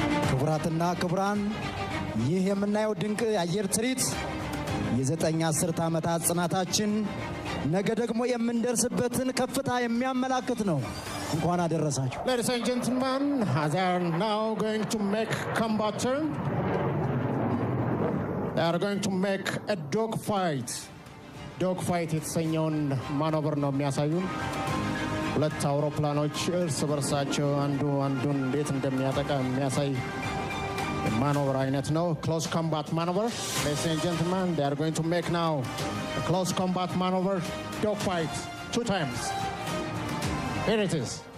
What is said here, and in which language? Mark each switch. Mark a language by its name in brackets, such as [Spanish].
[Amharic] ክቡራትና ክቡራን ይህ የምናየው ድንቅ የአየር ትርኢት የዘጠኝ አስርት ዓመታት ጽናታችን ነገ ደግሞ የምንደርስበትን ከፍታ የሚያመላክት ነው። እንኳን አደረሳችሁ። [English] Ladies and gentlemen, they are now going to make combat turn. They are going to make a dog fight. [Amharic] Dog fight የተሰኘውን ማኖቨር ነው የሚያሳዩን። ሁለት አውሮፕላኖች እርስ በርሳቸው አንዱ አንዱን እንዴት እንደሚያጠቃ የሚያሳይ maneuver አይነት ነው። [English] Close combat maneuver. Ladies and gentlemen, they are going to make now a close combat maneuver dog fight 2 times. Here it is.